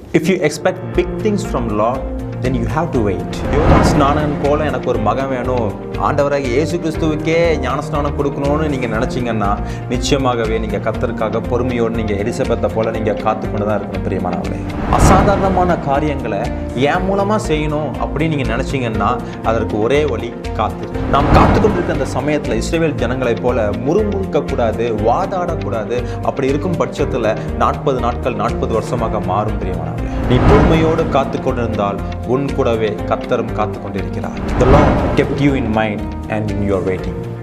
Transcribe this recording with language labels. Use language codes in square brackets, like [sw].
[en] If you expect big things from Lord, then you have to wait. [ta] யோவான் ஸ்நானன் போல எனக்கு ஒரு மகன் வேணும், ஆண்டவராக இயேசு கிறிஸ்துவுக்கே ஞானஸ்நானம் கொடுக்கணும்னு நீங்கள் நினச்சிங்கன்னா நிச்சயமாகவே நீங்கள் கர்த்தருக்காக பொறுமையோடு நீங்கள் எலிசபெத்தை போல நீங்கள் காத்து கொண்டு தான் இருக்கணும். பிரியமானவர்களே, அசாதாரணமான காரியங்களை என் மூலமாக செய்யணும் அப்படின்னு நீங்கள் நினச்சிங்கன்னா அதற்கு ஒரே வழி காத்து. நாம் காத்து கொண்டிருக்க அந்த சமயத்தில் இஸ்ரவேல் ஜனங்களை போல முறுமுறுக்கக்கூடாது, வாதாடக்கூடாது. அப்படி இருக்கும் பட்சத்தில் 40 நாட்கள் 40 வருஷமாக மாறும். பிரியமானவர்களே, நீ பொறுமையோடு காத்து கொண்டிருந்தால் உன் கூடவே கர்த்தரும் காத்து கொண்டிருக்கிறார். [en] The Lord kept you in mind and in your waiting.